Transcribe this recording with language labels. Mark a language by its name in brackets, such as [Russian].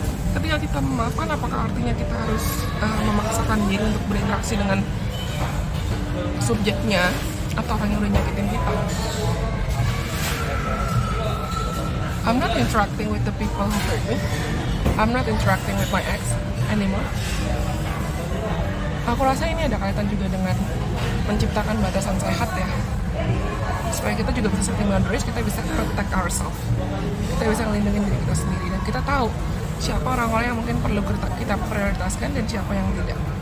[Indonesian] Ketika kita memaafkan, apakah artinya kita harus memaksakan diri untuk berinteraksi dengan subjeknya atau orang yang udah nyakitin kita? [English] I'm not interacting with the people who hurt me. I'm not interacting with my ex anymore. [Indonesian] Aku rasa ini ada kaitan juga dengan menciptakan batasan sehat ya, supaya kita juga bisa [English] setting boundaries, [Indonesian] kita bisa [English] protect ourselves, [Indonesian] kita bisa ngelindungin diri kita sendiri, dan kita tahu siapa orang-orang yang mungkin perlu kita prioritaskan dan siapa yang tidak.